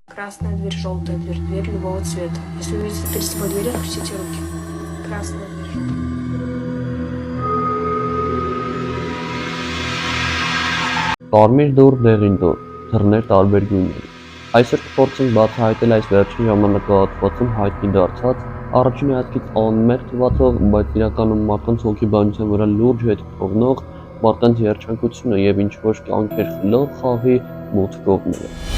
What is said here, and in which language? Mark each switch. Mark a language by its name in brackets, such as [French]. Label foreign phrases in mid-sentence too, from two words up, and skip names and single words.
[Russian] Красная дверь, желтая дверь, дверь любого цвета. Если увидите перед собой дверь, опустите руки. Красная дверь, желтая. [Armenian] Կարմիր դուռ, դեղին դուռ, դռներ տարբեր գույների։ Այսօր կփորձենք բացահայտել այս վերջին ժամանակահատվածում հայտնի դարձած առաջին հայացքից անմեղ թվացող, բայց իրականում մարդկանց հոգեբանության վրա լուրջ հետք թողնող մարդկանց երջանկությունը եւ ինչ-որ կյանքեր խլող խաղի մութ կողմերը։